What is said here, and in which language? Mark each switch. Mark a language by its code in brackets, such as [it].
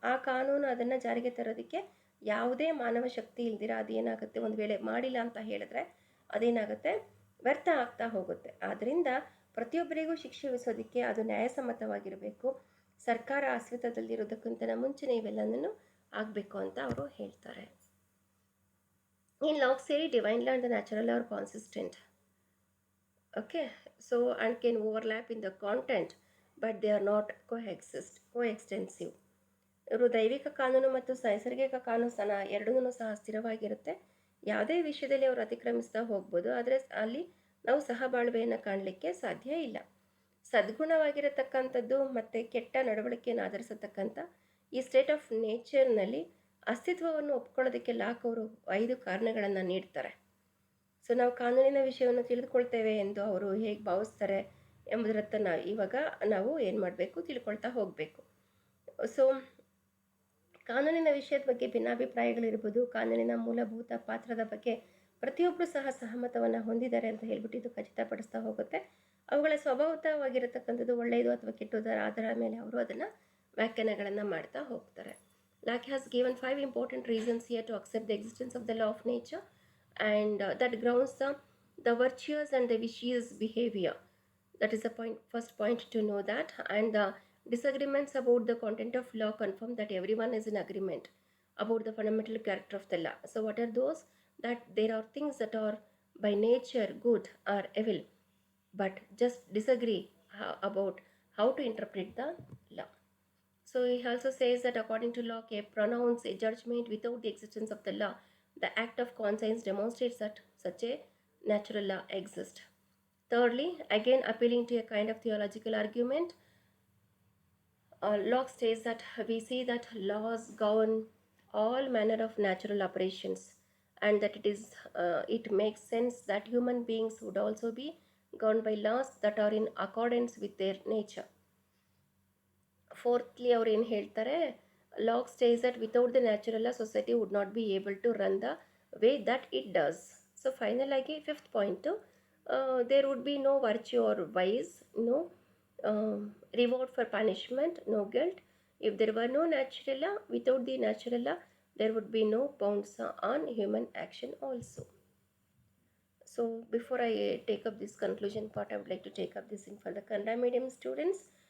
[kn] ಆ ಕಾನೂನು ಅದನ್ನು ಜಾರಿಗೆ ತರೋದಕ್ಕೆ ಯಾವುದೇ ಮಾನವ ಶಕ್ತಿ ಇಲ್ದಿರ ಅದೇನಾಗುತ್ತೆ, ಒಂದು ವೇಳೆ ಮಾಡಿಲ್ಲ ಅಂತ ಹೇಳಿದ್ರೆ ಅದೇನಾಗುತ್ತೆ, ವ್ಯರ್ಥ ಆಗ್ತಾ ಹೋಗುತ್ತೆ. ಆದ್ದರಿಂದ ಪ್ರತಿಯೊಬ್ಬರಿಗೂ ಶಿಕ್ಷೆ ವಿಧಿಸೋದಕ್ಕೆ ಅದು ನ್ಯಾಯಸಮ್ಮತವಾಗಿರಬೇಕು. ಸರ್ಕಾರ ಅಸ್ತಿತ್ವದಲ್ಲಿರೋದಕ್ಕಿಂತ ಮುಂಚೆನೇ ಇವೆಲ್ಲನೂ ಆಗಬೇಕು ಅಂತ ಅವರು ಹೇಳ್ತಾರೆ. [en] In Locke's theory divine law and the natural are consistent. Okay, so and can overlap in the content, but they are not coextensive. [kn] ಇವರು ದೈವಿಕ ಕಾನೂನು ಮತ್ತು ನೈಸರ್ಗಿಕ ಕಾನೂನು ಎರಡೂ ಸಹ ಸ್ಥಿರವಾಗಿರುತ್ತೆ. ಯಾವುದೇ ವಿಷಯದಲ್ಲಿ ಅವರು ಅತಿಕ್ರಮಿಸ್ತಾ ಹೋಗ್ಬೋದು, ಆದರೆ ಅಲ್ಲಿ ನಾವು ಸಹಬಾಳ್ವೆಯನ್ನು ಕಾಣಲಿಕ್ಕೆ ಸಾಧ್ಯ ಇಲ್ಲ. ಸದ್ಗುಣವಾಗಿರತಕ್ಕಂಥದ್ದು ಮತ್ತು ಕೆಟ್ಟ ನಡವಳಿಕೆಯನ್ನು ಆಧರಿಸತಕ್ಕಂಥ ಈ ಸ್ಟೇಟ್ ಆಫ್ ನೇಚರ್ನಲ್ಲಿ ಅಸ್ತಿತ್ವವನ್ನು ಒಪ್ಕೊಳ್ಳೋದಕ್ಕೆ ಲಾಕ್ ಅವರು 5 ಕಾರಣಗಳನ್ನು ನೀಡ್ತಾರೆ. ಸೊ ನಾವು ಕಾನೂನಿನ ವಿಷಯವನ್ನು ತಿಳಿದುಕೊಳ್ತೇವೆ ಎಂದು ಅವರು ಹೇಗೆ ಭಾವಿಸ್ತಾರೆ ಎಂಬುದರತ್ತ ನಾವು ಏನು ಮಾಡಬೇಕು, ತಿಳ್ಕೊಳ್ತಾ ಹೋಗಬೇಕು. ಸೊ ಕಾನೂನಿನ ವಿಷಯದ ಬಗ್ಗೆ ಭಿನ್ನಾಭಿಪ್ರಾಯಗಳಿರ್ಬೋದು. ಕಾನೂನಿನ ಮೂಲಭೂತ ಪಾತ್ರದ ಬಗ್ಗೆ ಪ್ರತಿಯೊಬ್ಬರು ಸಹ ಸಹಮತವನ್ನು ಹೊಂದಿದ್ದಾರೆ ಅಂತ ಹೇಳ್ಬಿಟ್ಟು ಇದು ಖಚಿತಪಡಿಸ್ತಾ ಹೋಗುತ್ತೆ. ಅವುಗಳ ಸ್ವಭಾವತವಾಗಿರತಕ್ಕಂಥದ್ದು ಒಳ್ಳೆಯದು ಅಥವಾ ಕೆಟ್ಟದರ ಆಧಾರದ ಮೇಲೆ ಅವರು ಅದನ್ನು ವ್ಯಾಖ್ಯಾನಗಳನ್ನು ಮಾಡ್ತಾ ಹೋಗ್ತಾರೆ. [en] Locke has given 5 important reasons here to accept the existence of the law of nature and that grounds the virtuous and the vicious behavior. That is the first point to know that. And the disagreements about the content of law confirm that everyone is in agreement about the fundamental character of the law. So what are those? That there are things that are by nature good or evil, but just disagree about how to interpret the law. So he also says that according to law, a pronounce a judgment without the existence of the law The act of conscience demonstrates that such a natural law exists. Thirdly, again appealing to a kind of theological argument, Locke states that we see that laws govern all manner of natural operations, and that it makes sense that human beings would also be governed by laws that are in accordance with their nature. Fourthly, [kn] ಅವ್ರು ಏನು ಹೇಳ್ತಾರೆ, [en] Locke states that without the natural law society would not be able to run the way that it does. So final ಆಗಿ fifth point, there would be no virtue or vice, no reward for punishment, no guilt. If there were no natural law, without the natural law, there would be no bounds on human action also. So before I take up this conclusion part, I would like to take up this in for the Kannada medium students.